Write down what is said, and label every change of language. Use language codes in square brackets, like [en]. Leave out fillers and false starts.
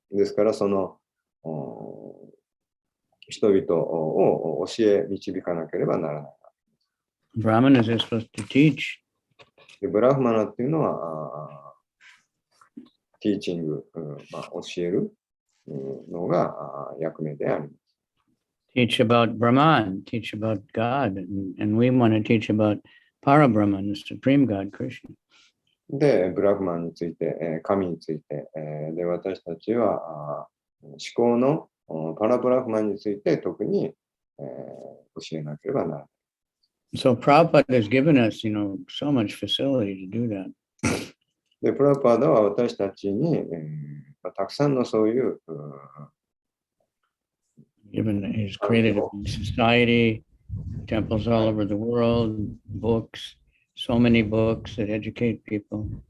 [ja] ですから、その人々を教え導かなければならない。 [en] Brahmanas are supposed to teach. [ja] でブラフマナっていうのは、ティーチング、教えるのが役目であります。 [en] Teach about Brahman, teach about God, and we want to teach about Parabrahman, the Supreme God, Krishna. [ja] で、ブラフマンについて、神について、で、私たちは思考のパラブラフマンについて特に、教えなければならない。 [en] So Prabhupada has given us, so much facility to do that. [ja] で、プラパーダは私たちに、たくさんのそういう、 [en] Given he's created a society, temples all over the world, books, so many books that educate people.